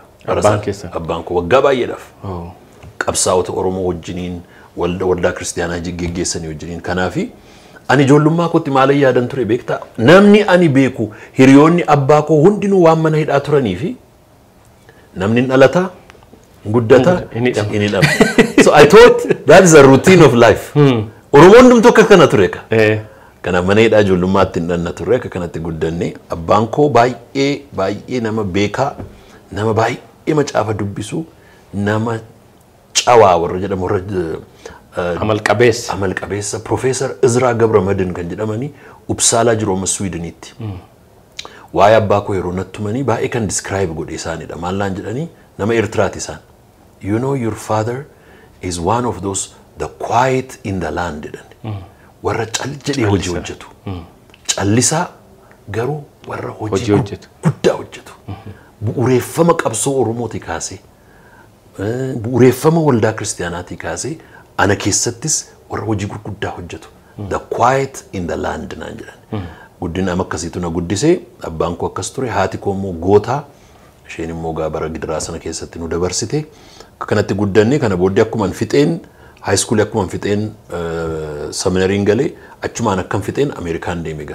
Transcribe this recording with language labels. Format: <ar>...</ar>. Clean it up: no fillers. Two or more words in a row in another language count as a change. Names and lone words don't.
<om>Abbaan koo waggaa baay'eedhaaf qabsaa'ota Oromoo wajjiniin waldaa kiristaanaa geggeessanii wajjiniin kanaafi ani ijoollummaa kootti maal yaadan ture beektaa namni ani beeku hiriyoonni abbaa koo hundinuu waan mana hidhaa turaniifi namni dhalata guddata inni dhama.</om> <en>So I thought that is a routine of life.</en> <om>Oromoon hundumtu akka kana ture ka. Kana mana hidhaa ijoollummaatti hin dhanna ture akka kanatti guddanne abbaan koo baay'ee nama beekaa nama baay'ee macaafa dubbisu nama cawaa warra jedhamu warra Amal qabeessa Profeesar Izraa Gabramadin kan jedhamani Uppsala jiru amma Swiidenitti. Waa'ee abbaa koo yeroo nattumanii baay'ee kan describe godhe isaanidha. Maallaan jedhanii nama Eertiraati isaan.</om> <en>You know your father is one of those the quiet in the land jedhani.</en> <om>Warra cal jedhee hojii hojjetu. Callisaa garuu warra hojii guddaa hojjetu. Bu'uureeffama qabsoo Oromootii kaasee bu'uureeffama waldaa kiristaanaatii kaasee ana keessattis warra hojii gurguddaa hojjetu.</om> <en>The quiet in the land naan jedhan.</en> <om>Guddina akkasiitu na guddisee abbaan koo akkas ture haati koo immoo gootaa isheen immoo bara gidiraa sana keessatti nu dabarsite kanatti guddanne kana booddee akkuma fixeen</om> <en>high school</en> <om>akkuma fixeen seminariin galee achumaan akkam fixeen Ameerikaan deeme gaa.</om>